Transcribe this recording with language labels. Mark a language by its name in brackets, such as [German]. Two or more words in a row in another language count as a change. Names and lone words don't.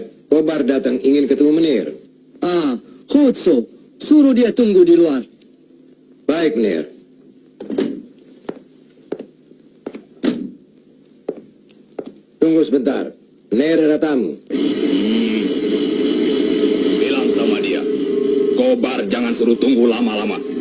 [Indonesian] Kobar datang ingin ketemu meneer. [Dutch] Ah, goed zo. [Indonesian] Suruh dia tunggu di luar. Baik, meneer. Tunggu sebentar. Meneer ada tamu. Bilang sama dia, Kobar jangan suruh tunggu lama-lama.